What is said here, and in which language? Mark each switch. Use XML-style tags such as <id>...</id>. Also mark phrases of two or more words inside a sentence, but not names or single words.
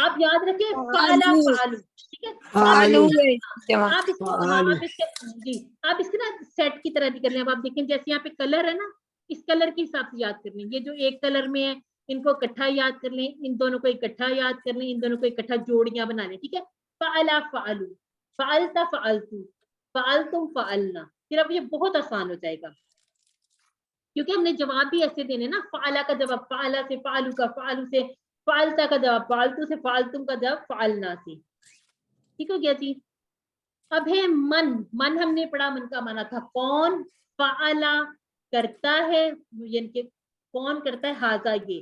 <hi>आप याद रखें</hi> <ar>فَعَلَ فَعَلُوا,</ar> <hi>ठीक है। फ़अलु आप इसको हाँ, आप इसके जी, आप इसके ना सेट की तरह भी कर लें। अब आप देखें जैसे यहाँ पे कलर है ना, इस कलर के हिसाब से याद कर लें। ये जो एक कलर में है इनको इकट्ठा याद कर लें, इन दोनों को इकट्ठा याद कर लें, इन दोनों को इकट्ठा जोड़ियां बना लें, ठीक है।</hi> <ar>فَعَلَ فَعَلُوا، فَعَلْتَ فَعَلْتُ، فَعَلْتُمْ فَعَلْنَا.</ar> <hi>फिर अब ये बहुत आसान हो जाएगा क्योंकि हमने जवाब भी ऐसे देने ना, फ़अला का जवाब फ़अला से, फ़अलु का फ़अलु से, फ़अलता का जवाब फ़अलतु से, फ़अलतुम का जवाब फ़अलना से। ठीक हो गया जी। अब है मन। मन हमने पढ़ा, मन का माना था कौन, फ़अला करता है, यानी कि कौन करता है, हाजा ये।</hi>